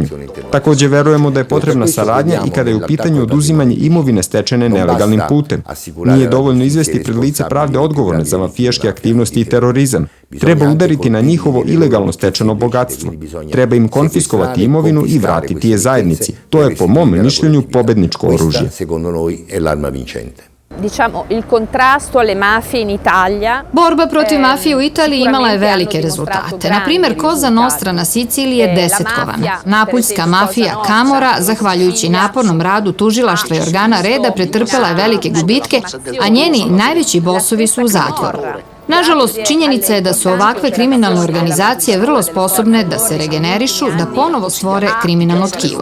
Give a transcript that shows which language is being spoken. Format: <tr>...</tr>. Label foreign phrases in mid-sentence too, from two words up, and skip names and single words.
<sr>Takođe verujemo da je potrebna saradnja i kada je u pitanju oduzimanje imovine stečene nelegalnim putem. Nije dovoljno izvesti pred lice pravde odgovorne za mafijaške aktivnosti i terorizam. Treba udariti na njihovo ilegalno stečeno bogatstvo. Treba im konfiskovati imovinu i vratiti je zajednici. To je po mom mišljenju pobedničko oružje.</sr> <it>Diciamo, il contrasto alle mafie in Italia.</it> <sr>Borba protiv mafije u Italiji imala je velike rezultate. Na primjer, Cosa Nostra na Siciliji je desetkovana. Napuljska mafija Camorra, zahvaljujući napornom radu tužilaštva i organa reda, pretrpela je velike gubitke, a njeni najveći bosovi su u zatvoru. Nažalost, činjenica je da su ovakve kriminalne organizacije vrlo sposobne da se regenerišu, da ponovo stvore kriminalno tkivo.</sr>